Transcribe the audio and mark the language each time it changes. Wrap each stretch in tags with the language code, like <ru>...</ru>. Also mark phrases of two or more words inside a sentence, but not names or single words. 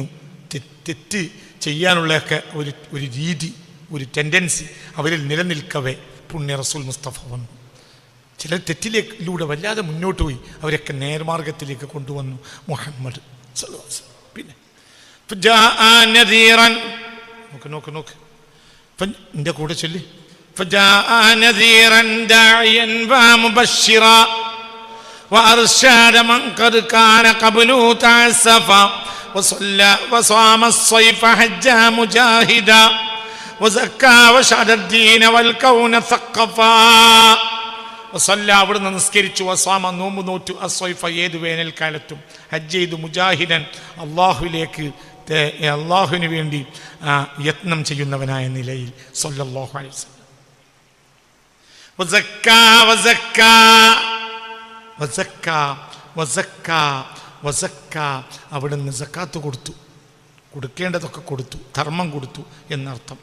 <ml>തെറ്റ് ചെയ്യാനുള്ളതൊക്കെ ഒരു രീതി, ഒരു ടെൻഡൻസി അവരിൽ നിലനിൽക്കവേ പുണ്യ റസൂൽ മുസ്തഫ വന്നു. ചിലർ തെറ്റിലൂടെ വല്ലാതെ മുന്നോട്ട് പോയി, അവരൊക്കെ നേർമാർഗത്തിലേക്ക് കൊണ്ടുവന്നു മുഹമ്മദ്. പിന്നെ നോക്ക് എൻ്റെ കൂടെ ചൊല്ലി.</ml> <ar>فجاء نذيرا داعيا ومبشرا وأرشاد من قد كان قبله تعسفا وصلى وصام الصيف حجا مجاهدا وزكى وشهد الدين والكون ثقفا.</ar> <ml>വസല്ല അവിടുന്ന് നിസ്കരിച്ചു, വസാമ നോമ്പ് നോറ്റു, അസ്വൈഫ ഏത് വേനൽക്കാലത്തും, ഹജ്ജ് ചെയ്തു, മുജാഹിദൻ അള്ളാഹുവിന് വേണ്ടി യത്നം ചെയ്യുന്നവനായ നിലയിൽ</ml> <ar>صلى الله عليه وسلم.</ar> <ml>അവിടുന്ന് സക്കാത്ത് കൊടുത്തു, കൊടുക്കേണ്ടതൊക്കെ കൊടുത്തു, ധർമ്മം കൊടുത്തു എന്നർത്ഥം.</ml>